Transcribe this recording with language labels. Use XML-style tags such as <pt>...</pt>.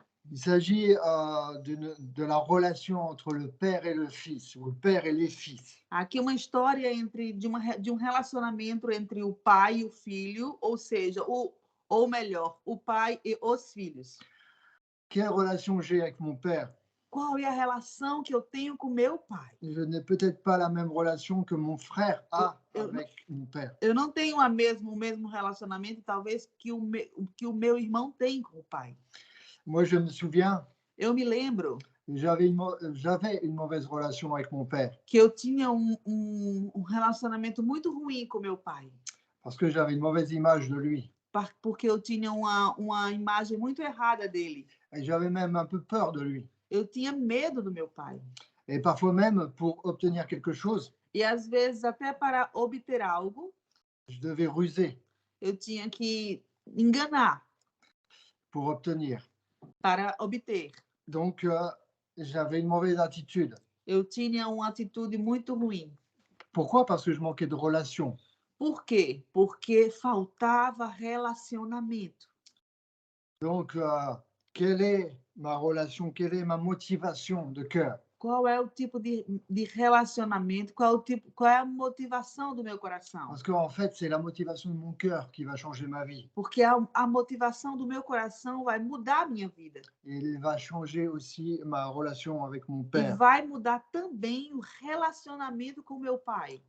<fr>Il s'agit de la relation entre le père et le fils, ou le père et les fils.</fr> <pt>Aqui uma história de um relacionamento entre o pai e o filho, ou seja, ou melhor, o pai e os filhos.</pt> <fr>Quelle relation j'ai avec mon père?</fr> <pt>Qual é a relação que eu tenho com meu pai?</pt> <fr>Je n'ai peut-être pas la même relation que mon frère a avec mon père.</fr> <pt>Eu não tenho o mesmo relacionamento, talvez, que o meu irmão tem com o pai.</pt> <fr>Moi, je me souviens,</fr> <pt>Eu me lembro</pt> <fr>j'avais une mauvaise relation avec mon père</fr> <pt>que eu tinha relacionamento muito ruim com meu pai,</pt> <fr>parce que j'avais une mauvaise image de lui.</fr> <pt>porque eu tinha uma imagem muito errada dele.</pt> <fr>Et j'avais même un peu peur de lui.</fr> <pt>Eu tinha medo do meu pai.</pt> <fr>Et parfois même, pour obtenir quelque chose,</fr> <pt>E às vezes, até para obter algo,</pt> <fr>je devais ruser</fr> <pt>eu tinha que enganar</pt> <fr>pour obtenir.</fr> <pt>para obter.</pt> <fr>Donc, j'avais une mauvaise attitude.</fr> <pt>Eu tinha uma atitude muito ruim.</pt> <fr>Pourquoi? Parce que je manquais de relation.</fr> <pt>Por quê? Porque faltava relacionamento.</pt> <fr>Donc, quelle est ma relation? Quelle est ma motivation de cœur?</fr> <pt>Qual é o tipo de relacionamento? Qual é a motivação do meu coração?</pt> <fr>Parce qu'en fait, c'est la motivation de mon cœur qui va changer ma vie.</fr> <pt>Porque a motivação do meu coração vai mudar a minha vida.</pt> <fr>Et il va changer aussi ma relation avec mon</fr> <pt>E</pt> <fr>père.</fr> <pt>vai mudar também o relacionamento com meu pai.</pt>